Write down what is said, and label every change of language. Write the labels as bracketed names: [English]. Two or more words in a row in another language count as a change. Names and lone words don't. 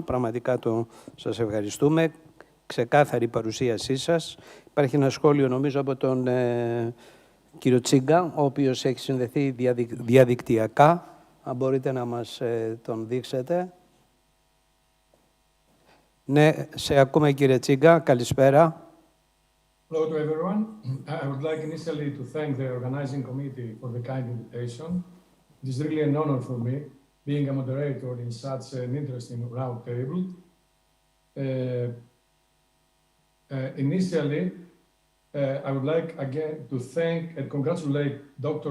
[Greek] Πραγματικά σας ευχαριστούμε. Ξεκάθαρη παρουσίασή σας. Υπάρχει ένα σχόλιο, νομίζω, από τον κύριο Τσίγκα, ο οποίος έχει συνδεθεί διαδικτυακά. Αν μπορείτε να μας τον δείξετε. Ναι, σε ακούμε, κύριε Τσίγκα. Καλησπέρα. [English] Hello to everyone. I would like initially to thank the organizing committee for the kind invitation. It is really an honor for me being a moderator in such an interesting roundtable. Initially, I would like again to thank and congratulate Dr.